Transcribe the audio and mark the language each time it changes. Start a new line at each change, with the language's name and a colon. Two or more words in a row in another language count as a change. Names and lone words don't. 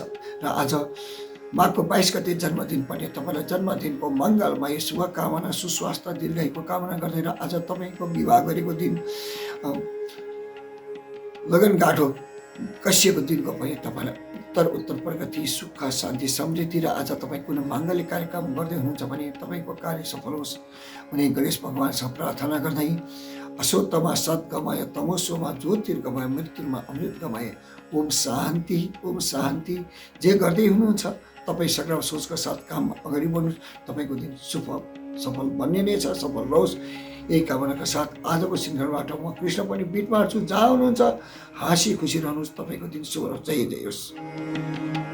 Nepali: र आज माघको 22 गते जन्मदिन पनि तपाईँलाई जन्मदिनको मङ्गलमय शुभकामना, सुस्वास्थ्य, दीर्घायुको कामना गर्दै र आज तपाईँको विवाह गरेको दिन लगनगाँठो कसिएको दिनको पनि तपाईँलाई उत्तर उत्तर प्रगति, सुख, शान्ति, समृद्धि र आज तपाईँ कुनै माङ्गलिक कार्यक्रम गर्दै हुनुहुन्छ भने तपाईँको कार्य सफल होस् भने गणेश भगवानसँग प्रार्थना गर्दै
Sanskrit: असोतमा सद्गमय, तमोसोमा ज्योतिर्गमय, मृत्युमा अमृत गमय।
Nepali: ओम शान्ति, ओम शान्ति। जे गर्दै हुनुहुन्छ तपाईँ सकारात्मक सोचका साथ काम अगाडि बढ्नुहोस्, तपाईँको दिन शुभ सफल बन्ने नै छ, सफल रहोस्। यही कामनाका साथ आजको श्रृङ्खलाबाट म कृष्ण पनि बिट मार्छु। जहाँ हुनुहुन्छ हाँसी खुसी रहनुहोस्, तपाईँको दिन शुभ रहोस्। जय जय होस्।